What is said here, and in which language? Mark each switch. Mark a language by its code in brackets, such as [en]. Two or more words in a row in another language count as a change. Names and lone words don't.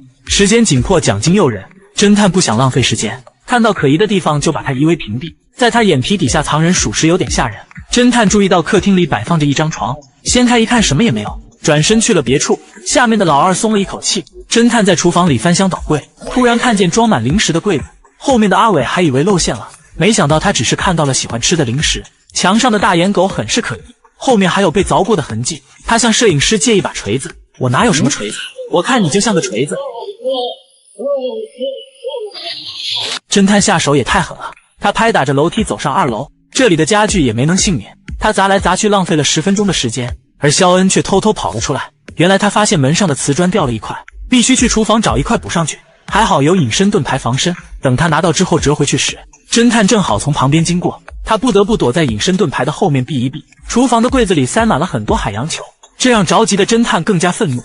[zh] 時間緊迫，獎金誘人，偵探不想浪費時間，看到可疑的地方就把它夷為平地。在他眼皮底下藏人，屬實有點嚇人。偵探注意到客廳裡擺放着一張床，掀開一看什麼也沒有，轉身去了別處。下面的老二鬆了一口氣。偵探在廚房裡翻箱倒櫃，突然看見裝滿零食的櫃子，後面的阿偉還以為露餡了，沒想到他只是看到了喜歡吃的零食。牆上的大眼狗很是可疑，後面還有被凿過的痕迹。他向攝影師借一把錘子，我哪有什麼錘子，我看你就像個錘子。偵探下手也太狠了，他拍打着樓梯走上2樓，這裡的家具也沒能幸免，他砸來砸去浪費了10分鐘的時間，而肖恩卻偷偷跑了出來。原來他發現門上的瓷磚掉了一塊，必須去廚房找一塊補上去，還好有隱身盾牌防身，等他拿到之後折回去時，偵探正好從旁邊經過，他不得不躲在隱身盾牌的後面避一避。廚房的櫃子裡塞滿了很多海洋球，這讓着急的偵探更加憤怒。